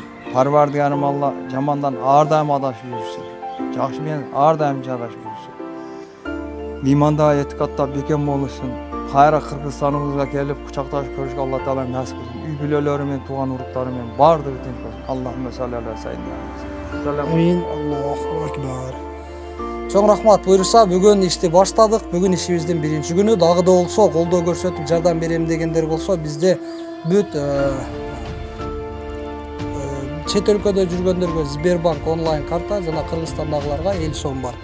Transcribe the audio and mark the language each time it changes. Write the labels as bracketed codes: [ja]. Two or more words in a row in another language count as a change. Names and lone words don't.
[ky] Парвардигарым Алла жамандан ар дайым адашып жүрүшсүн. Жакшы менен ар дайым жарашып жүрүшсүн. Мейманда, этикатта бекем болушун. Кайра Кыргызстаныбызга келип кучакташып көрүшкө Алла Таала насип кылсын. Үй бүлөлөрү менен, тууган уруктары менен баардыгы тынч болсун. [ar] اللهم صل على سيدنا. آمين. الله أكبر. [ky] Чоң рахмат. Буйруса бүгүн ишти баштадык. Бүгүн ишибиздин биринчи күнү. Дагы да болсо, колдоо көрсөтүп жардам берем дегендер болсо, бизде бүт чет өлкөдө жүргөндөргө Сбербанк онлайн карта жана Кыргызстандагыларга 50 сом бар.